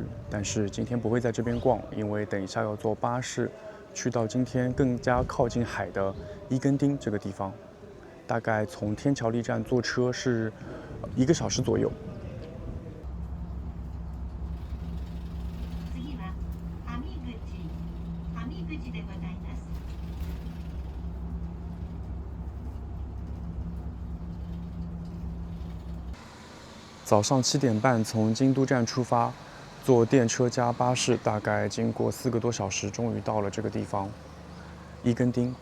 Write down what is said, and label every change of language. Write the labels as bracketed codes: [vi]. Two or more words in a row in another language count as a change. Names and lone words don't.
[zh] 但是今天不會在這邊逛，因為等一下要坐巴士去到今天更加靠近海的伊根町這個地方。大概從天橋立站坐車是1個小時左右。早上7點半從京都站出發，坐電車加巴士，大概經過4個多小時，終於到了這個地方——伊根町。